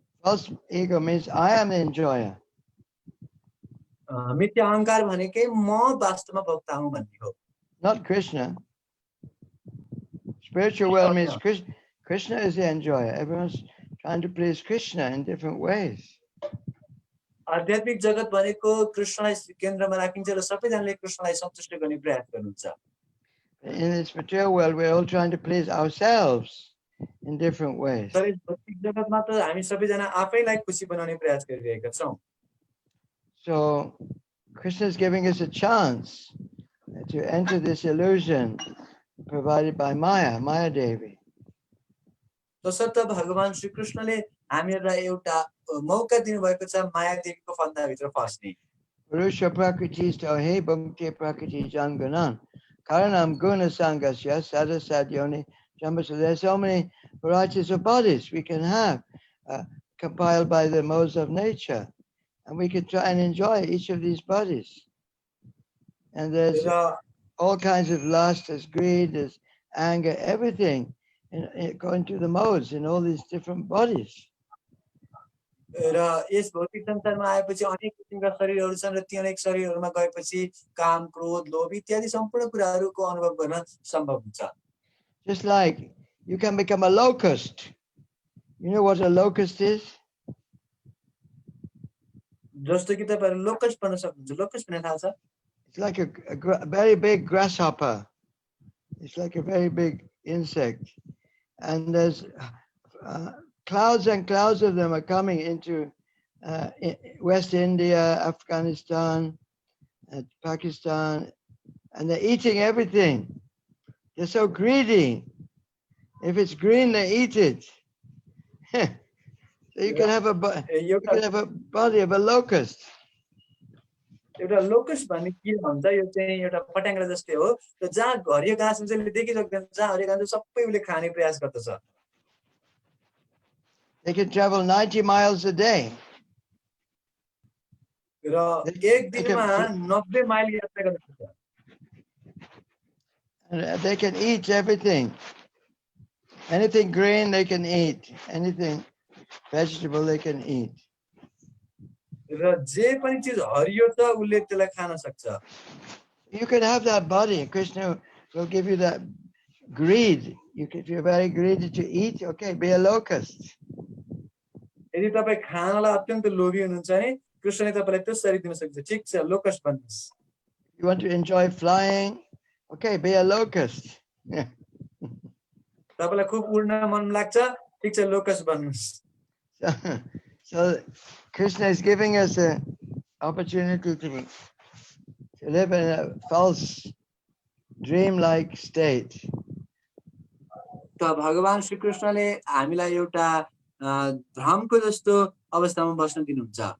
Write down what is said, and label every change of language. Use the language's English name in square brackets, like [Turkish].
[English] False ego means I am the enjoyer. [Nepali] मिथ्या अहंकार भनेकै म वास्तवमा भोक्ता हुँ भन्ने हो. [English] Not Krishna. Spiritual world means Krishna is the enjoyer. Everyone's trying to please Krishna in different ways. [Nepali] आध्यात्मिक जगत भनेको कृष्णलाई केन्द्रमा राखिन्छ र सबैजनाले कृष्णलाई सन्तुष्ट गर्ने प्रयास गर्नुहुन्छ. [English] In this material world, we're all trying to please ourselves in different ways. [Nepali] तर भौतिक जगतमा त हामी सबैजना आफैलाई खुसी बनाउने प्रयास गरिरहेका छौं. [English] So Krishna is giving us a chance to enter this illusion provided by Maya Devi. [Nepali] तसर्थ भगवान श्री कृष्णले हामीहरूलाई एउटा मौका दिनुभएको छ माया देवीको फन्दाभित्र फस्ने. [Sanskrit] Purusha prakriti stohe bhakti prakriti janganan karanam guna sangasya sadasadyoni jambasa. [English] There's so many varieties of bodies we can have compiled by the modes of nature, and we can try and enjoy each of these bodies. And there's all kinds of lust, there's greed, there's anger, everything going to the modes in all these different bodies. [Nepali] र यस भौतिक संसारमा आएपछि अनेक किसिमका शरीरहरु छन् र ती अनेक शरीरहरुमा गएपछि काम, क्रोध, लोभ इत्यादि सम्पूर्ण कुराहरुको अनुभव गर्न सम्भव हुन्छ. [English] Just like you can become a locust. You know what a locust is? [Nepali] जस्तो कि तपाईहरु लोकस्ट बन्न सक्नुहुन्छ. लोकस्ट भन्ने थाहा छ? [English] It's like a very big grasshopper. It's like a very big insect. And there's clouds and clouds of them are coming into West India, Afghanistan, Pakistan, and they're eating everything. They're so greedy. If it's green, they eat it. So you can have a body of a locust. [Nepali] एउटा locust भन्ने के भन्छ, यो चाहिँ एउटा पट्याङ्ग्रा जस्तै हो. र जहाँ हरियो घाँस हुन्छ ले देखिसक्दैन, जहाँ हरियो घाँस सबै उले खाने प्रयास गर्दछ. [English] They can travel 90 miles a day [Nepali] र एक दिनमा 90 माइल यात्रा गर्न सक्छ [English] And they can eat everything. Anything green they can eat. Anything vegetable they can eat. [Nepali] र जे पनि चीज हरियो छ उसले त्यसलाई खान सक्छ [English] You can have that body. Krishna will give you that greed. If you're very greedy to eat, okay, be a locust. [Nepali] यदि तपाई खानलाई अत्यन्त लोभी हुनुहुन्छ भने कृष्णले तपाईलाई त्यो शरीर दिन सक्छ ठीक छ locust बन्नुस् [English] You want to enjoy flying, okay, be a locust. [Nepali] तपाईलाई खूब उड्न मन लाग्छ ठीक छ locust बन्नुस् [English] So Krishna is giving us an opportunity to live in a false, dream-like state. [Nepali] त भगवान श्री कृष्णले हामीलाई एउटा भ्रमको जस्तो अवस्थामा बस्न दिनुहुन्छ